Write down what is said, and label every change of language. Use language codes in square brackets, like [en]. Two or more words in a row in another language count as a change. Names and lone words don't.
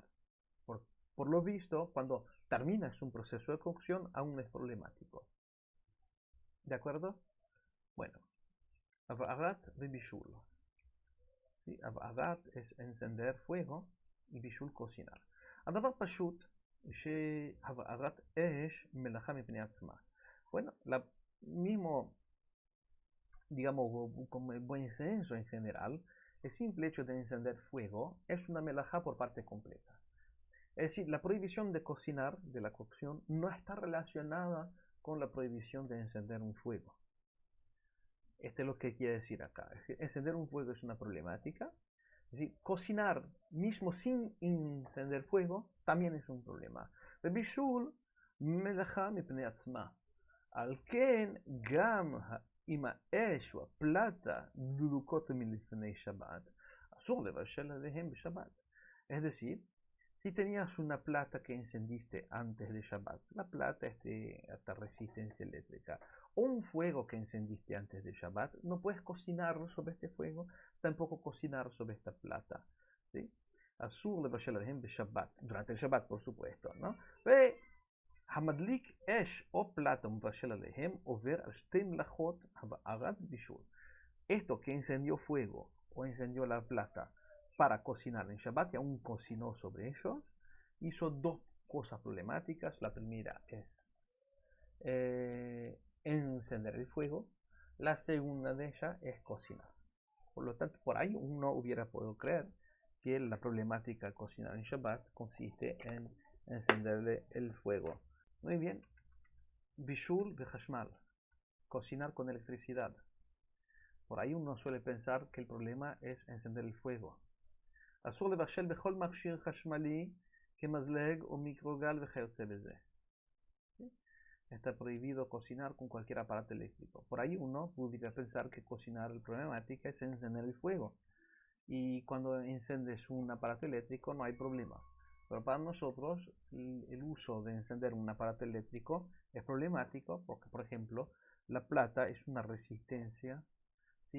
[es] Por lo visto, cuando terminas un proceso de cocción, aún es problemático. ¿De acuerdo? Bueno, Avarat de Bishul. ¿Sí? Avarat es encender fuego y Bishul cocinar. [he] הדבר פשוט שהבערת אש מלאכה מפני עצמה. [es] Bueno, mismo, digamos, como el buen censo en general, el simple hecho de encender fuego es una melajá por parte completa. Es decir, la prohibición de cocinar, de la cocción, no está relacionada con la prohibición de encender un fuego. Esto es lo que quiere decir acá. Es decir, encender un fuego es una problemática. Es decir, cocinar mismo sin encender fuego también es un problema. [he] בישול מלאכה מפני עצמה. על כן גם אם האש או הפלטה דלוקות מלפני שבת, אסור לבשל עליהם בשבת. [es] Es decir, si tenías una plata que encendiste antes de Shabbat, la plata es de alta resistencia eléctrica, o un fuego que encendiste antes de Shabbat, no puedes cocinar sobre este fuego, tampoco cocinar sobre esta plata. ¿Sí? [he] Asur לבשל עליהם בשבת, [es] durante el Shabbat por supuesto, ¿no? [he] המדליק אש או פלטה ומבשל עליהם עובר על שתי מלאכות הבערת בישול. [es] Esto que encendió fuego o encendió la plata para cocinar en Shabbat y aún cocinó sobre ellos, hizo dos cosas problemáticas. La primera es encender el fuego, la segunda de ellas es cocinar. Por lo tanto, por ahí uno hubiera podido creer que la problemática de cocinar en Shabbat consiste en encenderle el fuego. Muy bien, [he] בישול בחשמל, [es] cocinar con electricidad. Por ahí uno suele pensar que el problema es encender el fuego. [he] אסור לבשל בכל מכשיר חשמלי כמזלג או מיקרוגל וכיוצא בזה. [es] Está prohibido cocinar con cualquier aparato eléctrico. Por ahí uno pudiera pensar que cocinar la problemática es encender el fuego. Y cuando encendes un aparato eléctrico no hay problema. Pero para nosotros el uso de encender un aparato eléctrico es problemático porque, por ejemplo, la plata es una resistencia, ¿sí?